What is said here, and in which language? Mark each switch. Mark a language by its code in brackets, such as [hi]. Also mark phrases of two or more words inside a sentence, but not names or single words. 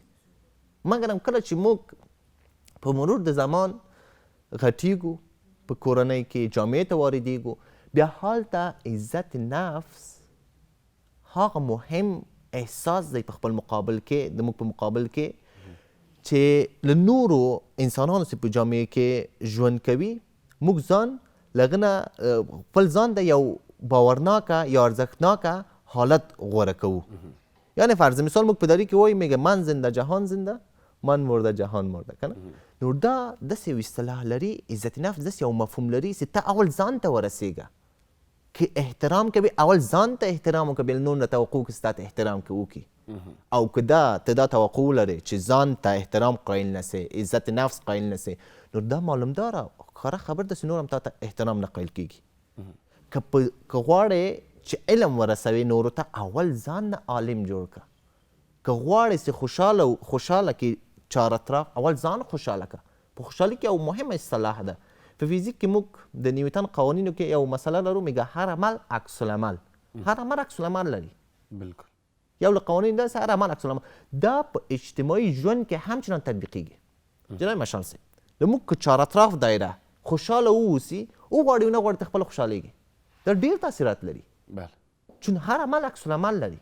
[ps] مګر هم کله چې موږ په مرور د زمان غټیږو، په کورنۍ کې جامعې ته واردېږو، بیا هلته عزت نفس هغه مهم احساس دی په خپل مقابل کې، د موږ په مقابل کې چې له نورو انسانانو چې په جامعې کې ژوند کوي، موږ ځان له هغه نه خپل ځان د یو باورناکه یا ارزښتناکه حالت غوره کوو. یعنی فرض مثال موږ په دری کې وایو [fa] میگه من زنده جهان زنده، من مرده جهان مرده، [ps] کنه؟ نو دا داسې یو اصطلاح لري، عزت نفس داسې یو مفهوم لري چې ته اول ځان ته ورسېږه. که احترام کوي اول ځان ته احترام وکړه، بیا نور نه توقع وکړي چې تا ته احترام وکړي. او که ته دا توقع ولرې چې ځان ته احترام قایل نه سې، عزت نفس قایل نه سې، نو دا معلومداره ښکاره خبر ده چې نور هم تا ته احترام نه قایل کېږي. که غواړې چې علم ورسوي نورو ته، اول ځان نه عالم جوړ کړه. که غواړې چې خوشحاله کې چار اطراف، اول ځان خوشحاله کړه. په خوشحالي کې یو مهمه اصطلاح ده. په فیزیک کې موږ د نیوټن قوانینو کې یو مسله لرو، میگه هر عمل عکس العمل. هر عمل عکس العمل لري. بالکل. یو له قوانین ده چې هر عمل عکس العمل. دا په اجتماعي ژوند کې همچنان تطبیقیږي. جناب مشال صاحب، موږ که چار اطراف دایره خوشحاله واوسي، وغواړي ونه غواړي ته خپله خوشحالېږي. دا ډېر تاثیرات لري. بله. چون هر عمل عکس العمل لري.